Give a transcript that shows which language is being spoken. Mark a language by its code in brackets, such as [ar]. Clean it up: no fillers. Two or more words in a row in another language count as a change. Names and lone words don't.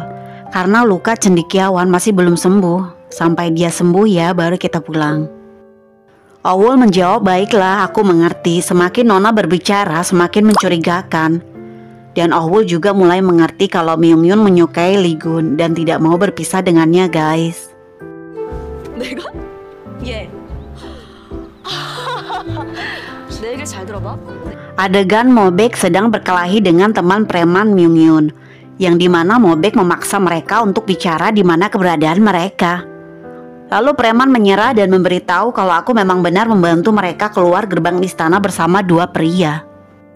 [id] Karena luka cendekiawan masih belum sembuh. Sampai dia sembuh ya baru kita pulang. Oh-wul menjawab, baiklah aku mengerti. Semakin Nona berbicara semakin mencurigakan. Dan Oh-wul juga mulai mengerti kalau Myung-yun menyukai Lee Gun dan tidak mau berpisah dengannya guys. [ko] 내가? 예. 내 얘기를 잘 들어봐. [id] Adegan Mo-baek sedang berkelahi dengan teman preman Myung-yun, yang dimana Mo-baek memaksa mereka untuk bicara di mana keberadaan mereka. Lalu preman menyerah dan memberitahu kalau aku memang benar membantu mereka keluar gerbang istana bersama dua pria.